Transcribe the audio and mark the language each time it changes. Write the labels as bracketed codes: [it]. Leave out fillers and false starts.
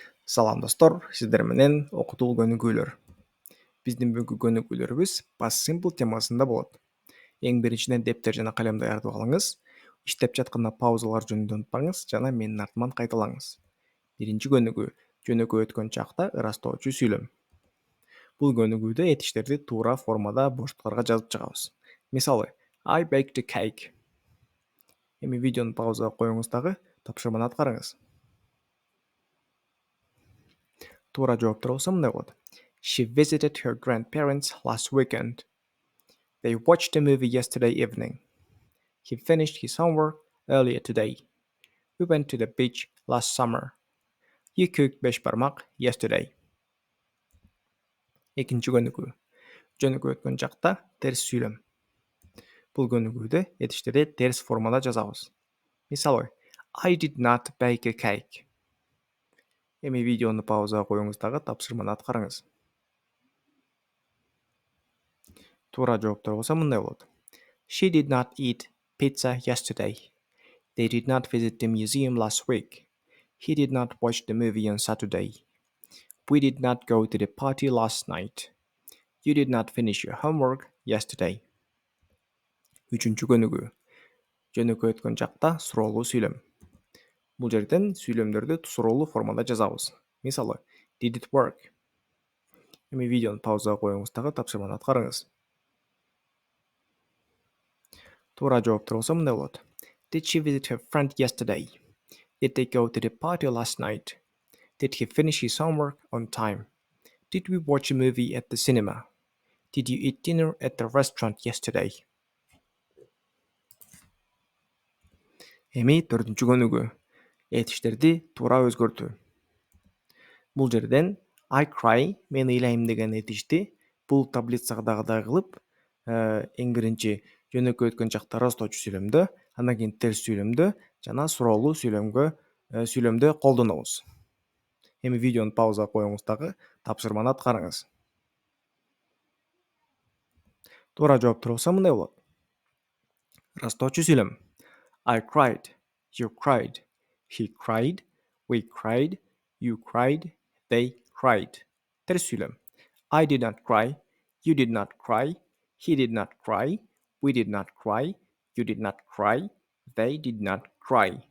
[ky] Салам достор, сиздер менен окутуу көнүгүүлөр. Биздин бүгүнкү көнүгүүлөрүбүз past simple темасында болот. Эң биринчиден дептер жана калем даярдап алыңыз. Иштеп жатканда паузалар жөнүндө унутпаңыз жана менин артыман кайталаңыз. Биринчи көнүгүү жөнөкөй өткөн чакта ырастоочу сүйлөм. Бул көнүгүүдө этиштерди туура формада боштуктарга жазып чыгабыз. Мисалы, [en] I baked a cake. [ky] Эми видеону паузага коюңуз дагы тапшырманы аткарыңыз. Туура жооптор болсо мындай болот. [en] She visited her grandparents last weekend. They watched a movie yesterday evening. He finished his homework earlier today. We went to the beach last summer. You cooked besh barmak yesterday. [ky] Экинчи көнүгүү. Жөнөкөй өткөн чакта терс сүйлөм. Бул көнүгүүдө этиштерди терс формада жазабыз. Мисалы, [en] I did not bake a cake. [ky] Эми видеону паузага коюңуз дагы тапшырманы аткарыңыз. Туура жооптор болсо мындай болот. [en] She did not eat pizza yesterday. They did not visit the museum last week. He did not watch the movie on Saturday. We did not go to the party last night. You did not finish your homework yesterday. [ky] Үчүнчү көнүгүү. Жөнөкөй өткөн чакта суроолуу сүйлөм. Бул жерден сүйлөмдөрдү суроолуу формада жазабыз. Мисалы, [en] did it work? [ky] Эми видеону паузага коюңуз дагы тапшырманы аткарыңыз. Туура жооптор болсо мындай болот. [en] Did she visit her friend yesterday? Did they go to the party last night? Did he finish his homework on time? Did we watch a movie at the cinema? Did you eat dinner at the restaurant yesterday? [ky] Эми төртүнчү көнүгүү. Этиштерди туура өзгөртүү. Бул жерден [en] I cry, [ky] мен ыйлайм деген этишти бул таблицадагыдай кылып, эң биринчи жөнөкөй өткөн чакта ырастоочу сүйлөмдө, андан кийин терс сүйлөмдө жана суроолуу сүйлөмдө колдонобуз. Эми видеону паузага коюңуз дагы тапшырманы аткарыңыз. Туура жооптор болсо мындай болот. Ырастоочу сүйлөм. [en] I cried, you cried, he cried, we cried, you cried, they cried. [ky] Терс сүйлөм. [en] I did not cry, you did not cry, he did not cry, we did not cry, you did not cry, they did not cry.